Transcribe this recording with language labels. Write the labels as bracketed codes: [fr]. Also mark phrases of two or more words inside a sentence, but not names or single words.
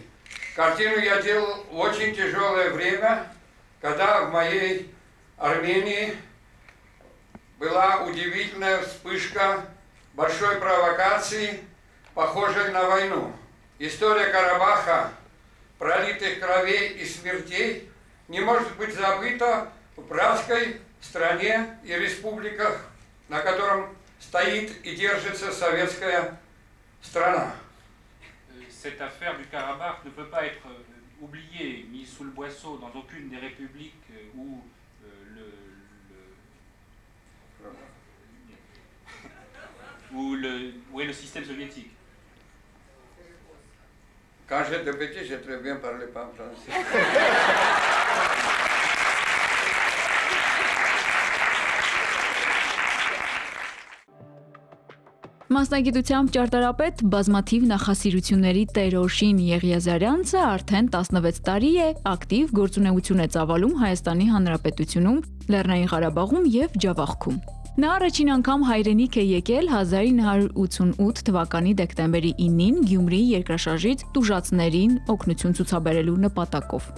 [ru] Картину я делал в очень тяжелое время, когда в моей Армении была удивительная вспышка большой провокации, похожей на войну. История Карабаха, пролитых кровей и смертей, не может быть забыта в братской стране и республиках, на котором стоит и держится советская страна. [fr] Cette affaire du Karabakh ne peut pas être oubliée, mise sous le boisseau dans aucune des républiques où où est le système soviétique. Quand j'étais petit, j'ai très bien parlé pas en français. [hy] Մասնագիտությամբ ճարտարապետ, բազմաթիվ նախասիրությունների տեր Օշին Եղիազարյանցը արդեն 16 տարի է ակտիվ գործունեություն է ծավալում Հայաստանի Հանրապետությունում, Լեռնային Ղարաբաղում եւ Ջավախքում։ Նա առաջին անգամ հայրենիք է եկել 1988 թվականի դեկտեմբերի 9-ին Գյումրիի երկրաշարժից տուժածներին օգնություն ցուցաբերելու նպատակով։